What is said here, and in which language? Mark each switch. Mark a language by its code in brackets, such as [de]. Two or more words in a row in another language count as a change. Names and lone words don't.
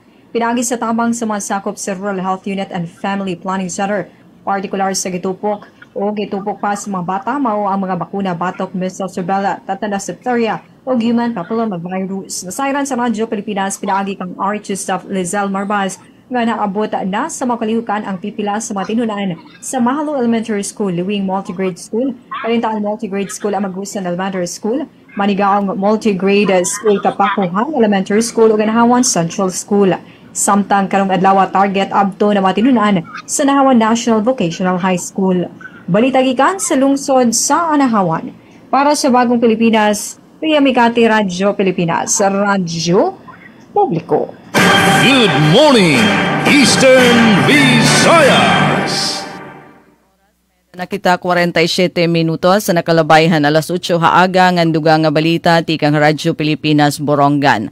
[ceb] Pinaagi sa tabang sa mga sakop sa Rural Health Unit and Family Planning Center, partikular sa gitupok o gitupok pa sa mga bata mao ang mga bakuna batok, measles, rubella, tetanus, diphtheria o [en] human papillomavirus. [ceb] Nasairan sa Radyo Pilipinas pinaagi kang RH staff Lizelle Marbaz nga naabot na sa makalihukan ang pipila sa mga tinunan sa Mahalo Elementary School, Liwing Multigrade School, Kalintaan Multigrade School, Amagusan Elementary School, Manigaong Multigrade School, Kapakuhan Elementary School, ug Nahawan Central School. Samtang karong adlaw target abto na mga tinunan sa Nahawan National Vocational High School. Balita gikan sa lungsod sa Anahawan. Para sa Bagong Pilipinas, Ria Mikati, Radyo Pilipinas, Radyo publiko. [en] Good morning, Eastern Visayas! [war] Nakita 47 minutos sa nakalabayhan alas 8 haaga nganduga nga balita tikang Radyo Pilipinas Borongan.